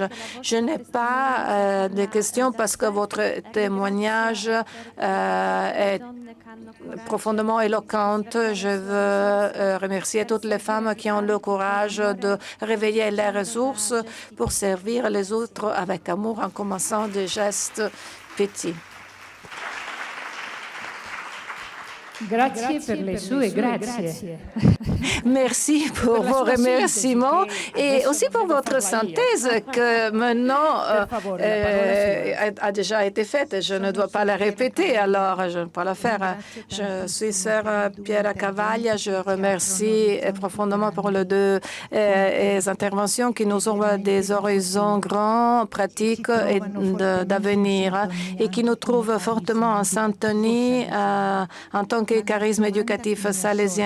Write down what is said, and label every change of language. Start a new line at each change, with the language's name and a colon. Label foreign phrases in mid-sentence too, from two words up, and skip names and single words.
French: Je n'ai pas de questions parce que votre témoignage est profondément éloquente. Je veux remercier toutes les femmes qui ont le courage de réveiller les ressources pour servir les autres avec amour en commençant des gestes petits.
Italian: Grazie per le sue grazie.
French: Merci pour vos remerciements et aussi pour votre synthèse que maintenant a déjà été faite. Je ne dois pas la répéter, alors je ne peux pas la faire. Je suis sœur Piera Cavaglia. Je remercie profondément pour les deux interventions qui nous ouvrent des horizons grands, pratiques et d'avenir et qui nous trouvent fortement en syntonie en tant que charisme éducatif salésien.